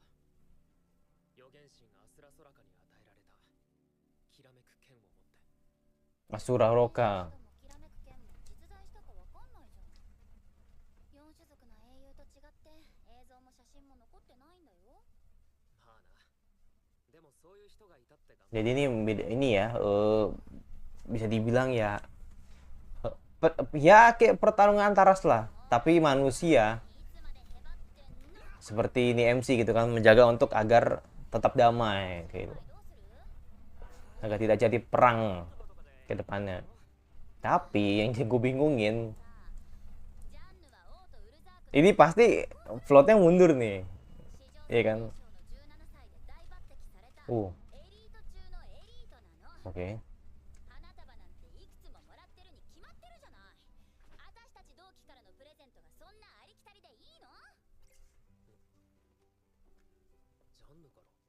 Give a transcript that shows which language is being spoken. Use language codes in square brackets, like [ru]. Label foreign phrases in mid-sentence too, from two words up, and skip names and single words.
[ja] 預言神アスラソラカに与えられたきらめく剣を持って。 Asura Roka. きらめく剣も実在したかわかんないじゃん。四種族の英雄と違って映像も写真も残ってないんだよ。まあな。でもそういう人がいたって頑張 [id] Jadi ini ya, bisa dibilang ya, ya kayak pertarungan antaras lah. Tapi manusia [ja] いつまでへばってんの。 [id] seperti ini MC gitu kan, menjaga untuk agar tetap damai, kayak gitu. [ja] どうする？ [id] Agar tidak jadi perang ke depannya. Tapi yang gue bingungin, [ja] ジャンヌは王とウルザーク [id] ini pasti floatnya mundur nih, [ja] 史上 [id] iya kan? [ja] 最年少の17歳で大抜擢された Uh, エリート中のエリートなの。 [id] oke. [ja] 花束なんていくつももらってるに決まってるじゃない。私たち同期からのプレゼントがそんなありきたりでいいの？ジャンヌから。